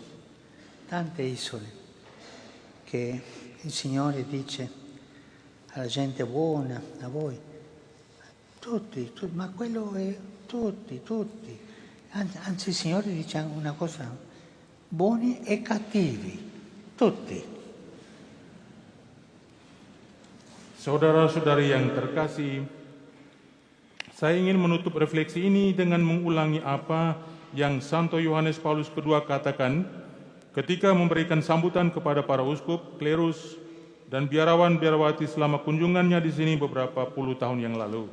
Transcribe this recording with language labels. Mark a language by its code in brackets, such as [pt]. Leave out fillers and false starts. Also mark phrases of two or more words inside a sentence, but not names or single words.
[it] Tante isole che il Signore dice alla gente buona, a voi, tutti, ma quello è tutti. Anzi il Signore dice una cosa: buoni e cattivi, tutti. [id] Saudara-saudari yang terkasih, saya ingin menutup refleksi ini dengan mengulangi apa yang Santo Yohanes Paulus II katakan ketika memberikan sambutan kepada para uskup, klerus, dan biarawan-biarawati selama kunjungannya di sini beberapa puluh tahun yang lalu.